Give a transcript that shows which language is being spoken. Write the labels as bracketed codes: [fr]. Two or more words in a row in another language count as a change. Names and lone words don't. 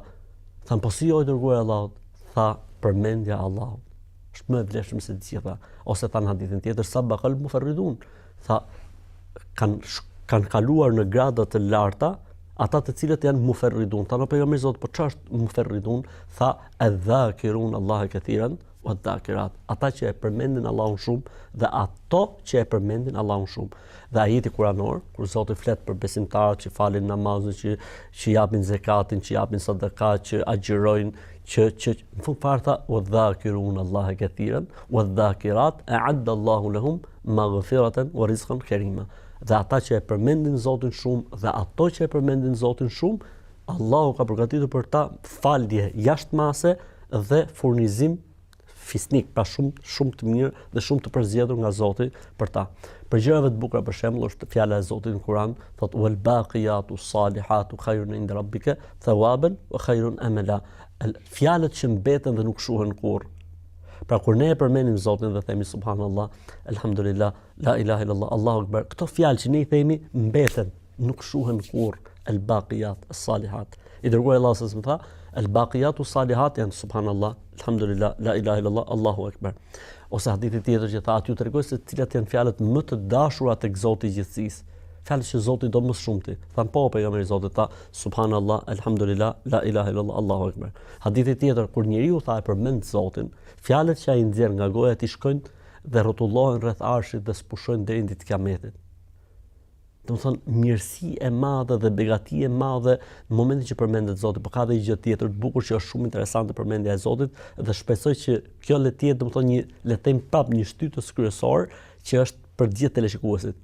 [sq] Than, po si o i dërguar Allahut? Tha, përmendja Allahut është më e vlefshme se të gjitha. Ose tha në hadithin tjetër, [ar] سبق المفردون. [sq] Tha, kanë kaluar në grada të larta ata të cilët janë mufarridun. Tha, në pejgamberi Zot, po çfarë është mufarridun? Tha, [ar] الذاكرون الله كثيرا والذاكرات. [sq] Ata që e përmendin Allahun shumë dhe ato që e përmendin Allahun shumë. Dhe ajeti kuranor, kur Zoti flet për besimtarët që falin namazin, që japin zakatin, që japin sadaka, që agjërojnë, që në fund fare tha, [ar] والذاكرون الله كثيرا والذاكرات أعد الله لهم مغفرة ورزقا كريما. [sq] Dhe ata që e përmendin Zotin shumë dhe ato që e përmendin Zotin shumë, Allahu ka përgatitur për ta falje jashtëmase dhe furnizim fisnik, pra shumë të mirë dhe shumë të përzgjedhur nga Zoti për ta. Për gjërave të bukura për shembull është fjala e Zotit në Kur'an, thotë [ar] والباقيات الصالحات خير عند ربك ثوابا وخير أملا. [sq] Fjalët që mbeten dhe nuk shuhen kurrë. Pra kur ne e përmendim Zotin dhe themi [ar] سبحان الله، الحمد لله, لا إله إلا الله، الله أكبر, [sq] këto fjalë që ne i themi mbeten, nuk shuhen kurrë. [ar] الباقيات الصالحات. [sq] I dërguar Allahu s.a.s. tha, [ar] الباقيات الصالحات [sq] janë [ar] سبحان الله، الحمد لله, لا إله إلا الله، الله أكبر. [sq] Ose hadithi tjetër që tha, aty u tregoj se cilat janë fjalët më të dashura tek Zoti i gjithësisë. Fjalët që Zoti do më shumti. Than po pejgamberi Zotit tha, [ar] سبحان الله، الحمد لله, لا إله إلا الله، الله أكبر. [sq] Hadithi tjetër kur njeriu tha e përmend Zotin, fjalët që ai nxjerr nga goja e tij shkojnë dhe rrotullohen rreth arshit dhe spushojnë deri në ditën e Kiametit. Do të thonë mirësi e madhe dhe begati e madhe në momentin që përmendet Zoti, por ka edhe gjë tjetër të bukur që është shumë interesante përmendja e Zotit dhe shpresoj që kjo le të jetë, do të thonë le të them prapë një shtytës kryesor që është për gjithë teleshikuesit.